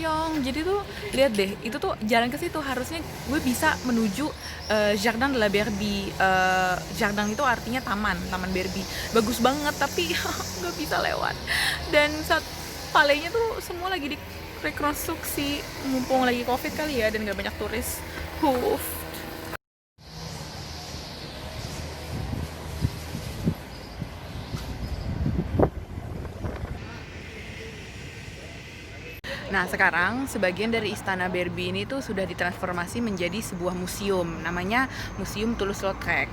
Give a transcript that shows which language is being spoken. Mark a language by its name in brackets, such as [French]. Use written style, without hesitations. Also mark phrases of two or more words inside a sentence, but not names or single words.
[Indonesian] Jadi tuh lihat deh, itu tuh jalan ke situ harusnya gue bisa menuju Jardin de la Berbie. Jardin itu artinya taman Berbie. Bagus banget tapi nggak bisa lewat. Dan saat palenya tuh semua lagi direkonstruksi, mumpung lagi Covid kali ya dan nggak banyak turis. Nah, sekarang sebagian dari Istana Berbie ini tuh sudah ditransformasi menjadi sebuah museum, namanya Museum Toulouse-Lautrec.